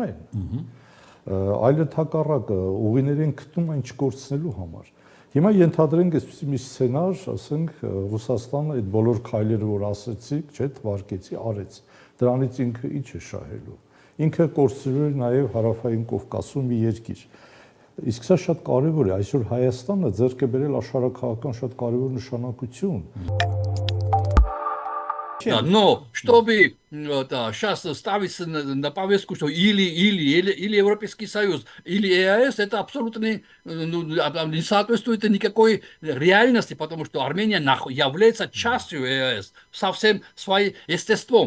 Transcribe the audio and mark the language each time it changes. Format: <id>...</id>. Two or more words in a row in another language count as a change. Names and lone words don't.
<hy>են, այլ հակառակը ուղիներ են գտնում այն չկորցնելու համար։ Հիմա ենթադրենք այսպեսի մի սցենար, ասենք Ռուսաստանը այդ բոլոր քայլերը, որ ասացիք, չէ, թվարկեցի, արեց։ Դրանից ինքը ինչ է շահելու։ Ինքը կորցրել է նաև Հարավային Կովկասում մի երկիր։ Իսկ սա շատ կարևոր է, այսօր Հայաստանը ձեռք է բերել աշխարհաքաղաքական շատ կարևոր նշանակություն։</hy> <ru>Но чтобы сейчас ставить на повестку, что или Европейский Союз, или ЕАЭС, это абсолютно не соответствует никакой реальности, потому что Армения является частью ЕАЭС совсем своим естеством.</ru>